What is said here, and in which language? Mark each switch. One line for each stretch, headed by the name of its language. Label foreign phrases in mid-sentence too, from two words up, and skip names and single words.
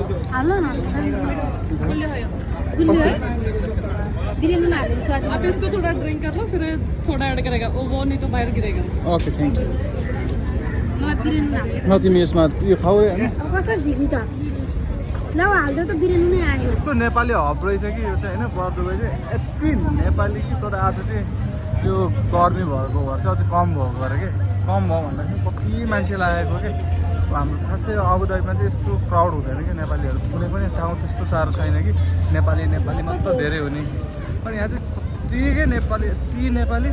Nepali: हाल्नु न गुलियो है बिरयानी में हालेको स्वाद
Hindi: आप इसको थोड़ा ड्रिंक कर लो फिर सोडा ऐड करेगा वो नहीं तो बाहर गिरेगा
English: OK thank you
Nepali: मलाई बिरयानी में हालेको न तिमी यसमा यो खाऊ होइन अब कसरी झिक्ने त ल हाल्दै त बिरयानी नै आयो यस्तो नेपाली हब रहेछ कि यो चाहिँ होइन बर्दुबई चाहिँ यति नेपाली कि तर आज चाहिँ यो गर्मी भएको भएर चाहिँ अझै कम भएको भएर कि कम भयो भन्दाखेरि कति मान्छे लागेको कि हाम्रो खासै अबुधाबीमा चाहिँ यस्तो क्राउड हुँदैन कि नेपालीहरू कुनै पनि ठाउँ त्यस्तो साह्रो छैन कि नेपाली मात्र धेरै हुने अनि यहाँ चाहिँ कतिकै नेपाली यति नेपाली